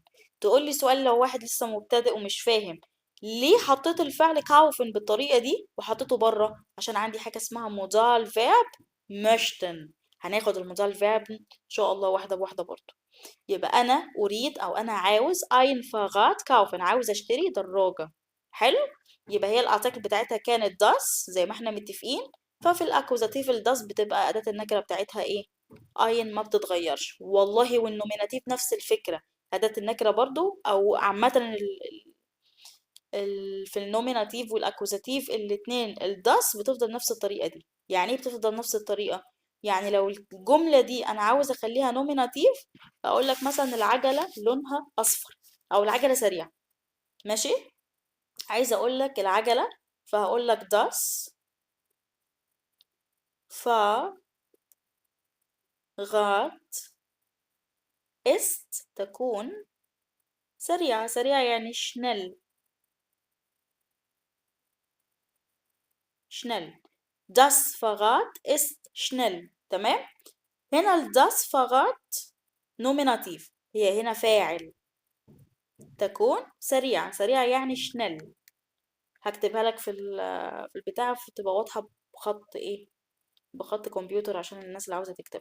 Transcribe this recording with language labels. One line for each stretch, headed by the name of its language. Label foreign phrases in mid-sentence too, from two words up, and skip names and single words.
Arabic: تقول لي سؤال لو واحد لسه مبتدئ ومش فاهم، ليه حطيت الفعل كاوفن بالطريقة دي وحطيته بره؟ عشان عندي حاجة اسمها
English: modal verb
Arabic: möchten. هناخد
English: الmodal verb
Arabic: ان شاء الله واحدة بواحدة برضه. يبقى انا اريد او انا عاوز
German: ein Fahrrad kaufen،
Arabic: عاوز اشتري دراجة. حلو. يبقى هي الارتكل بتاعتها كانت das زي ما احنا متفقين. ففي الاكوزاتيف الداس بتبقى اداة النكرة بتاعتها ايه؟ اين، ما بتتغيرش والله. والنوميناتيف نفس الفكرة، أداة النكرة برضو. أو عامة في النوميناتيف والأكوزاتيف الاتنين الداس بتفضل نفس الطريقة دي. يعني ايه بتفضل نفس الطريقة؟ يعني لو الجملة دي أنا عاوز أخليها نوميناتيف، أقول لك مثلا العجلة لونها أصفر، أو العجلة سريعة. ماشي. عايزة أقول لك العجلة، فهقول لك
German: das Fahrrad ist
Arabic: تكون سريعة. سريعة يعني
German: schnell. schnell. Das Fahrrad ist schnell.
Arabic: تمام. هنا
German: das Fahrrad
Arabic: نوميناتيف، هي هنا فاعل. تكون سريعة. سريعة يعني schnell. هكتبها لك في البتاع تبقى واضحة بخط ايه، بخط كمبيوتر عشان الناس اللي عاوزة تكتبها.